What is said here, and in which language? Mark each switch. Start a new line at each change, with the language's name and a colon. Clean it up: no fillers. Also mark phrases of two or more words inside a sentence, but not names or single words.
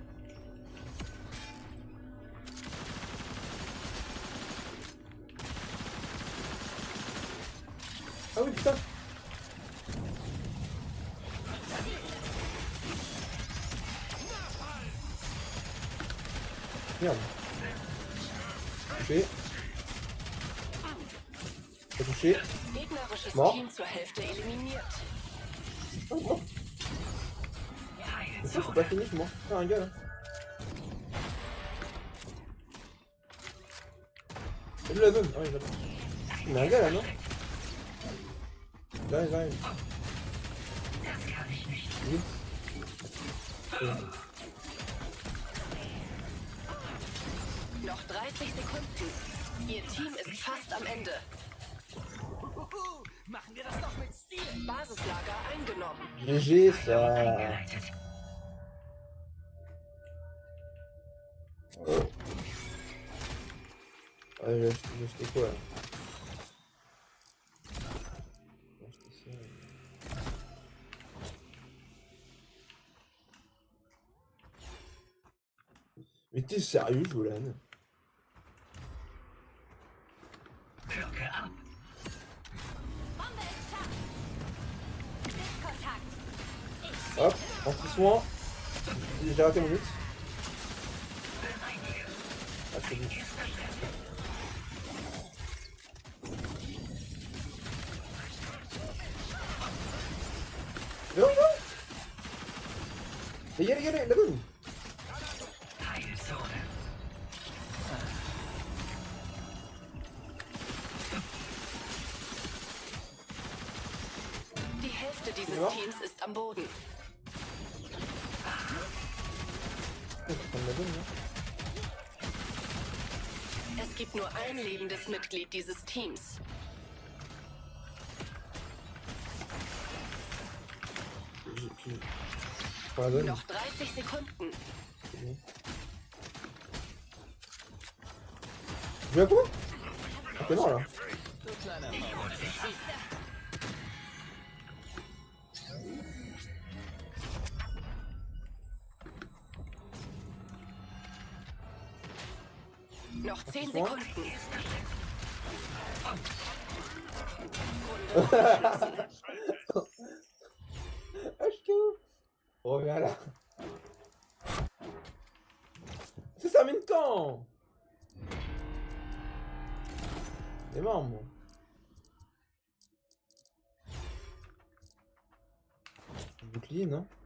French: Ah oui, putain. Merde. Touché. Pas touché.
German: Gegnerisches
French: Mort.
German: Team zur Hälfte eliminiert.
French: Oh, mort. Mais ça, c'est pas fini, je suis mort. Ah, un gars là. Salut la zone. Ah, il est là-bas. Il y a un gars là, non? Là, il arrive. Oui.
German: Noch 30 Sekunden. Ihr Team ist fast am Ende. Machen wir das doch mit Stil. Basislager eingenommen.
French: GG, ça. Ouais, j'ai acheté quoi là? J'ai acheté ça. Mais t'es sérieux, Jolan?
German: Wirke ab. Bombe ist scharf. Sichtkontakt.
French: Hop, anti-soin. J'ai raté mon but. Ah, c'est bon. Non, non. Les gars, la bonne.
German: Heilzone. Die Hälfte dieses Ja. Teams ist am Boden.
French: La bonne, là.
German: Es gibt nur ein lebendes Mitglied dieses Teams.
French: J'ai pas la bonne.
German: Noch 30 Sekunden.
French: Je viens quoi? Ah, t'es mort là.
German: Du kleiner Mann. Noch 10
French: Soin.
German: Sekunden. HQ.
French: Reviens là. Ça termine quand? Il est mort, moi. Bouclier, non?